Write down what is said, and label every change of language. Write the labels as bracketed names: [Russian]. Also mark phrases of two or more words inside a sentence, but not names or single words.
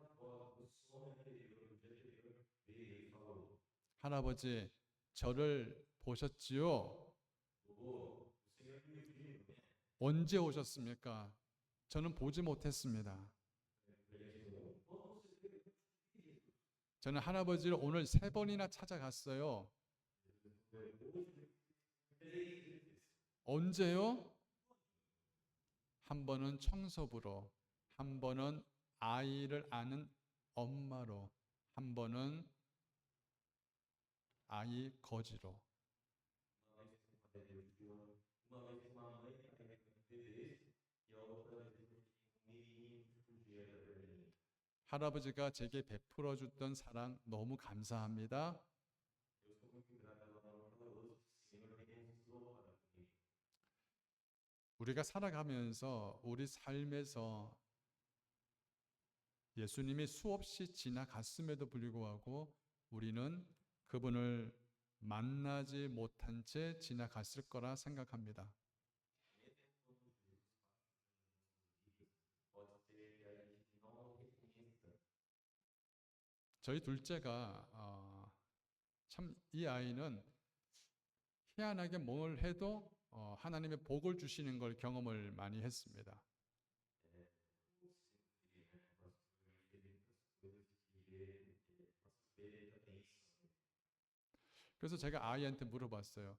[Korean] 할아버지, 저를 보셨지요? [Portuguese] o Senhor me viu, né? [Korean] 언제 오셨습니까? 저는 보지 못했습니다. [Portuguese] Ele respondeu, como você viu? [Korean] 저는 할아버지를 오늘 3번이나 찾아갔어요. [Portuguese] Hoje, 3 vezes. [Korean] 언제요? 한 번은 청소부로, 한 번은 아이를 아는 엄마로, 한 번은 아이 거지로. [Portuguese] Uma vez com uma mãe carregando bebês e a outra vez um menininho que fugia da Berlim. [Korean] 할아버지가 제게 베풀어 줬던 사랑 너무 감사합니다. [Portuguese] Eu sou muito grato pelo amor caloroso que o Senhor demonstrou para comigo. [Korean] 우리가 살아가면서 우리 삶에서 예수님이 수없이 지나갔음에도 불구하고 우리는 그분을 만나지 못한 채 지나갔을 거라 생각합니다. [Portuguese] Pode ser que a gente não reconheça. [Korean] 저희 둘째가 참 이 아이는 희한하게 뭘 해도 하나님의 복을 주시는 걸 경험을 많이 했습니다. 그래서 제가 아이한테 물어봤어요.